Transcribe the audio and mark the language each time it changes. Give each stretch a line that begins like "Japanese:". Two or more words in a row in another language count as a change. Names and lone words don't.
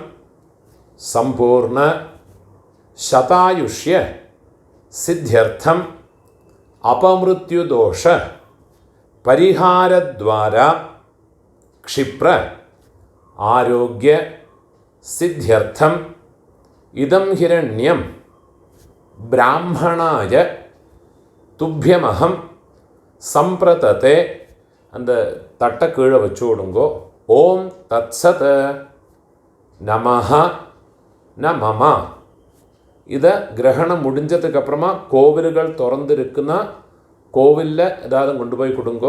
Sanskrit: സമ്പൂർണ്ണ ശതായുഷ്യ സിദ്ധ്യർത്ഥം അപമൃത്യുദോഷ പരിഹാരദ്വാര ക്ഷിപ്ര ആരോഗ്യ സിദ്ധ്യർത്ഥം ഇദം ഹിരണ്യം ബ്രാഹ്മണായ തുഭ്യമഹം സമ്പ്രതത്തെ.
Tamil: அந்த தட்டை கீழே வச்சு விடுங்கோ.
Sanskrit: ஓம் தத்சத் நமஹ நமம.
Tamil: இதை கிரகணம் முடிஞ்சதுக்கப்புறமா கோவில்கள் திறந்துருக்குன்னா கோவிலில் ஏதாவது கொண்டு போய் கொடுங்கோ.